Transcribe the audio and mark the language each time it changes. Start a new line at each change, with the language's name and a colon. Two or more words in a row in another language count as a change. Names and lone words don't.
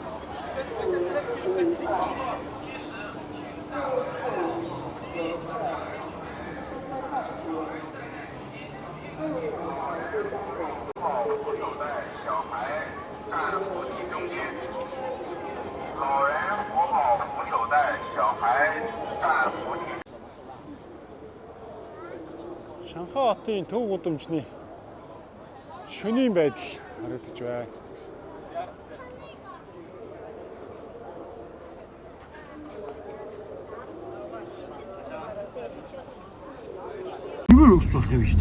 Chinese: 扶手带，小孩站扶梯中间，老人扶好扶手带，小孩站扶梯。
Mongolian: Шанхай хотын төв гудамжны шөнийн байдал харагдаж байна. Юу өгч болох юм биш үү?